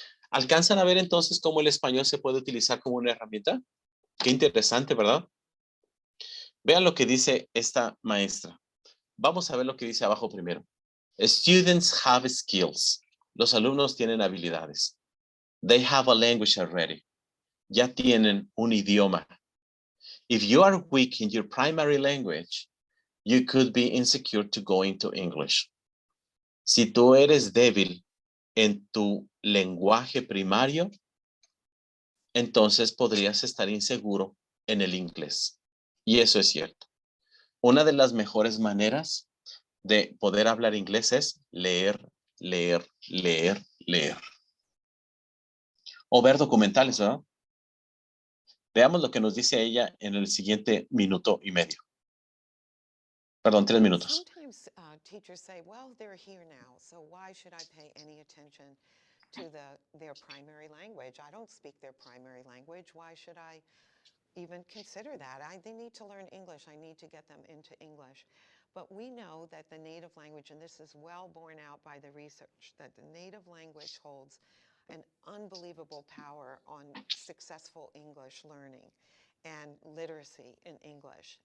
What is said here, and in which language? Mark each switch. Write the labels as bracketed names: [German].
[Spanish] ¿Alcanzan a ver entonces cómo el español se puede utilizar como una herramienta? Qué interesante, ¿verdad? Vean lo que dice esta maestra. Vamos a ver lo que dice abajo primero. [English] Students have skills. [Spanish] Los alumnos tienen habilidades. [English] They have a language already. [Spanish] Ya tienen un idioma. [English] If you are weak in your primary language, you could be insecure to go into English. [Spanish] Si tú eres débil en tu lenguaje primario, entonces podrías estar inseguro en el inglés. Y eso es cierto. Una de las mejores maneras de poder hablar inglés es leer, leer, leer, leer. O ver documentales, ¿verdad? Veamos lo que nos dice ella en el siguiente minuto y medio. Perdón, 3 minutos. [English] Sometimes teachers say, well, they're here now, so why should I pay any attention to their primary language? I don't speak their primary language. Why should I even consider that? They need to learn English. I need to get them into English. But we know that the native language, and this is well borne out by the research, that the native language holds an unbelievable power on successful English learning and literacy in English.